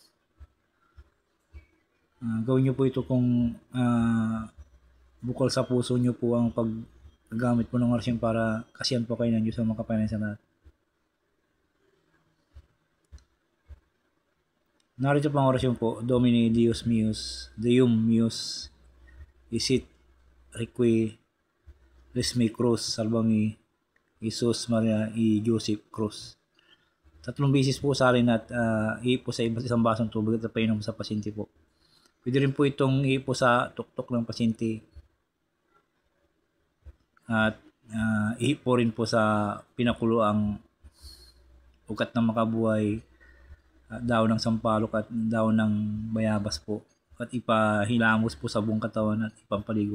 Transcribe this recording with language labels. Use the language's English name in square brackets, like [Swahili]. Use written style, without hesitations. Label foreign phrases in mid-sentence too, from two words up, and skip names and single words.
[Filipino] Gawin nyo po ito kung bukal sa puso nyo po ang paggamit po ng orasyon para kasiyan po kayo ng Diyos sa makapangyarihan sa lahat. Narito po ang orasyon po. [Latin] Domini Deus meus, Deum meus, isit requi resmi cruz salvami, Jesus Maria y Joseph Cruz. [Filipino] 3 beses po salin at ipo sa 1 basong tubig at painom sa pasyente po. Pwede rin po itong ipo sa tuktok ng pasyente at ipo rin po sa pinakulo ang ugat ng makabuhay, dahon ng sampalok at dahon ng bayabas po at ipahilamos po sa buong katawan at ipampaligo.